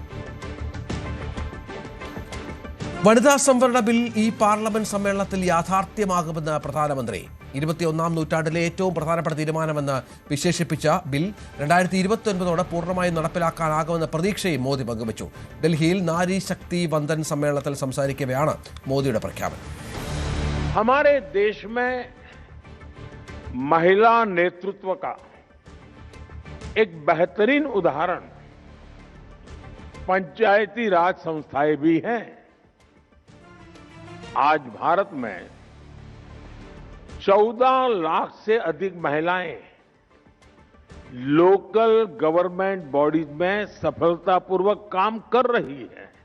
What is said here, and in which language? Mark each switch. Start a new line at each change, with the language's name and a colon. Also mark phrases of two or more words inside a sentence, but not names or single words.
Malayalam: വനിതാ സംവരണ ബിൽ ഈ പാർലമെന്റ് സമ്മേളനത്തിൽ യാഥാർത്ഥ്യമാകുമെന്ന് പ്രധാനമന്ത്രി. 21-ാം നൂറ്റാണ്ടിലെ ഏറ്റവും പ്രധാനപ്പെട്ട തീരുമാനമെന്ന് വിശേഷിപ്പിച്ച ബിൽ 2029 പൂർണ്ണമായും നടപ്പിലാക്കാനാകുമെന്ന പ്രതീക്ഷയും മോദി പങ്കുവച്ചു. ഡൽഹിയിൽ നാരി ശക്തി വന്ദൻ സമ്മേളനത്തിൽ സംസാരിക്കവെയാണ് മോദിയുടെ പ്രഖ്യാപനം.
Hindi: हमारे देश में महिला नेतृत्व का एक बेहतरीन उदाहरण पंचायती राज संस्थाएं भी हैं. आज भारत में 14 लाख से अधिक महिलाएं
English: local government bodies
Hindi: में सफलतापूर्वक काम कर रही हैं.